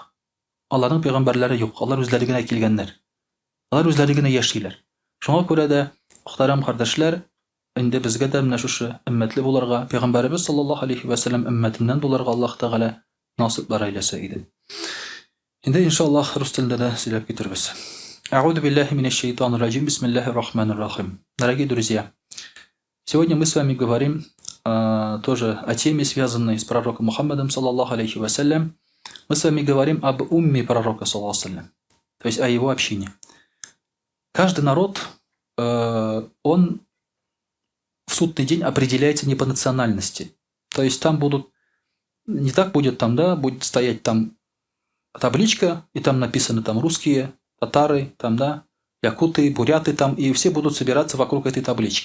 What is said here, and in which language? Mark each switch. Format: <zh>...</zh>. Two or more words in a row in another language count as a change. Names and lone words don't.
<tt>Аларның пәйгамбәрләре юк. Алар үзләре генә килгәннәр. Алар үзләре генә яшиләр. Шуңа күрә дә, мөхтәрәм кардәшләр, инде безгә дә менә шушы өммәтле буларга, Пәйгамбәрбез</tt> <ar>صلى الله عليه وسلم</ar> <tt>өммәтеннән буларга Аллаһ Тәгалә насыйплар әйләсә иде. Инде иншаллаһ рус телендә дә сөйләп китербез.</tt> <ar>أعوذ بالله من الشيطان الرجيم. بسم الله الرحمن الرحيم.</ar> <ru>Дорогие друзья, сегодня мы с вами говорим тоже о теме, связанной с пророком Мухаммадом</ru> <ar>صلى الله عليه وسلم.</ar> <ru>Мы с вами говорим об умме пророка</ru> <ar>صلى الله عليه وسلم,</ar> <ru>то есть о его общине. Каждый народ, он в судный день определяется не по национальности. То есть там будут, не так будет там, да, будет стоять там табличка, и там написано там русские, татары, там, да, якуты, буряты там, и все будут собираться вокруг этой таблички.</ru>